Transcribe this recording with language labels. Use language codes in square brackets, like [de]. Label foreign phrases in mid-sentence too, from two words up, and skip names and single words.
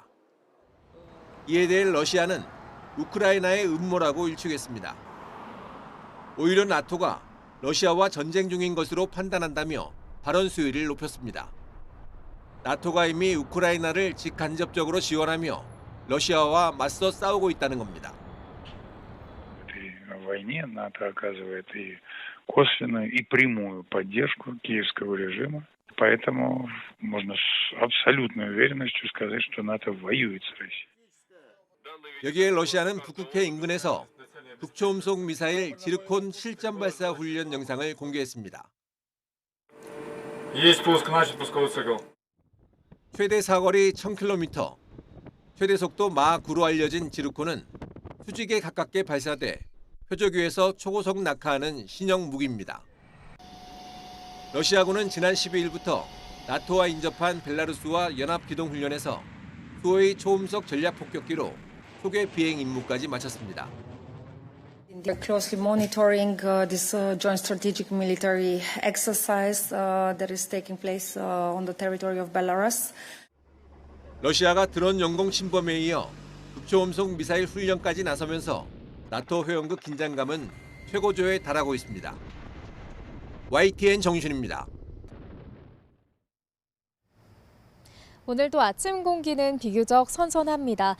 [ko] 이에 대해 러시아는 우크라이나의 음모라고 일축했습니다. 오히려 나토가 러시아와 전쟁 중인 것으로 판단한다며 발언 수위를 높였습니다. 나토가 이미 우크라이나를 직간접적으로 지원하며 러시아와 맞서 싸우고 있다는 겁니다. [ru] В войне НАТО оказывает и косвенную, и прямую поддержку киевского режима. Поэтому можно с абсолютной уверенностью сказать, что НАТО воюет с Россией. [ko] 여기에 러시아는 북극해 인근에서 북초음속 미사일 지르콘 실전 발사 훈련 영상을 공개했습니다. 최대 사거리 1000km, 최대 속도 마 9로 알려진 지르콘은 수직에 가깝게 발사돼 표적 위에서 초고속 낙하하는 신형 무기입니다. 러시아군은 지난 12일부터 나토와 인접한 벨라루스와 연합기동훈련에서 수호의 초음속 전략폭격기로 초계 비행 임무까지 마쳤습니다. [en] They're closely monitoring this joint strategic military exercise that is taking place on the territory of Belarus. [ko] 러시아가 드론 영공 침범에 이어 극초음속 미사일 훈련까지 나서면서 나토 회원국 긴장감은 최고조에 달하고 있습니다. YTN 정유신입니다. 오늘도 아침 공기는 비교적 선선합니다.